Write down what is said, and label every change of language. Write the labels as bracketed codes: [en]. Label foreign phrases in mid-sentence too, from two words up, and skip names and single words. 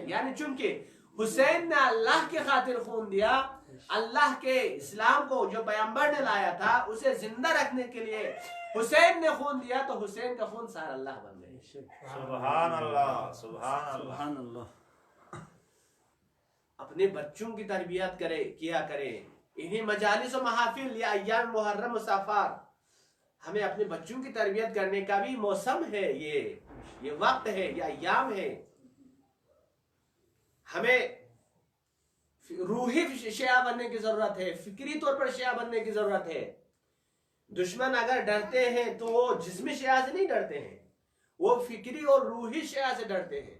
[ur] یعنی چونکہ حسین نے اللہ کی خاطر خون دیا، اللہ کے اسلام کو جو پیغمبر نے لایا تھا اسے زندہ رکھنے کے لیے حسین نے خون دیا، تو حسین کا خون سار اللہ بن گئے. [ar] سبحان اللہ، سبحان اللہ. [ur] اپنے بچوں کی تربیت کیا کرے. انہی مجالس و محافل یا ایام محرم و صافار ہمیں اپنے بچوں کی تربیت کرنے کا بھی موسم ہے. یہ وقت ہے، یہ ایام ہے. ہمیں روحی شیعہ بننے کی ضرورت ہے، فکری طور پر شیعہ بننے کی ضرورت ہے. دشمن اگر ڈرتے ہیں تو وہ جسمی شیعہ سے نہیں ڈرتے ہیں، وہ فکری اور روحی شیعہ سے ڈرتے ہیں.